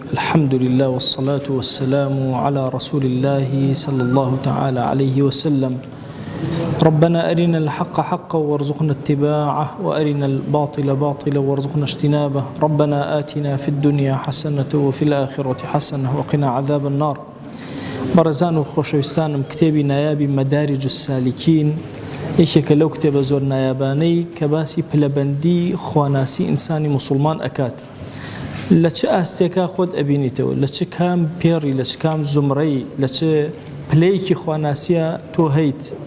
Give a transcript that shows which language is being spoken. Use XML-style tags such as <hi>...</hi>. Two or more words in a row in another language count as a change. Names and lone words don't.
<ar>الحمد لله والصلاة والسلام على رسول الله صلى الله تعالى عليه وسلم. ربنا أرنا الحق حقا وارزقنا اتباعه، وأرنا الباطل باطلا وارزقنا اجتنابه. ربنا آتنا في الدنيا حسنة وفي الآخرة حسنة وقنا عذاب النار.</ar> <ckb>برزان وخوشوستانم كتابي نایابی مدارج السالكين، یەکێکە لەو کتێبە زۆر نایابانەی کە باسی پلەبەندی خواناسی ئینسانی مسلمان ئەکات. لە چه ئاستێکا خۆت ئەبینیتەوە، لە چه کام پێڕی، لە چ کام زومڕەی، لە چه پلەیەکی خواناسیە تۆ هەیت.</ckb>